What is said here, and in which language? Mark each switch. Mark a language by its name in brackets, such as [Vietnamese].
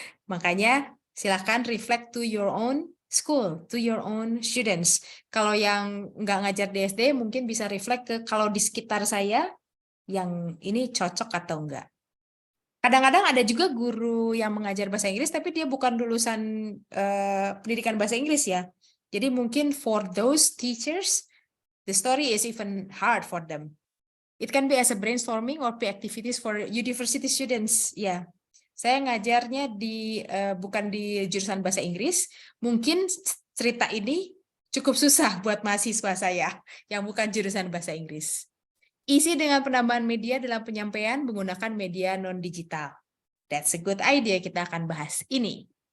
[Indonesian] Makanya silakan [English] reflect to your own school, to your own students. [Indonesian] Kalau yang nggak ngajar di SD mungkin bisa reflect ke kalau di sekitar saya yang ini cocok atau enggak. Kadang-kadang ada juga guru yang mengajar bahasa Inggris tapi dia bukan lulusan pendidikan bahasa Inggris ya. Jadi mungkin [English] for those teachers the story is even hard for them. It can be as a brainstorming or pre-activities for university students. [Indonesian] Ya. Saya ngajarnya bukan di jurusan bahasa Inggris, mungkin cerita ini cukup susah buat mahasiswa saya yang bukan jurusan bahasa Inggris. Isi dengan penambahan media dalam penyampaian menggunakan media non-digital. [English] That's a good idea, [Indonesian] kita akan bahas ini.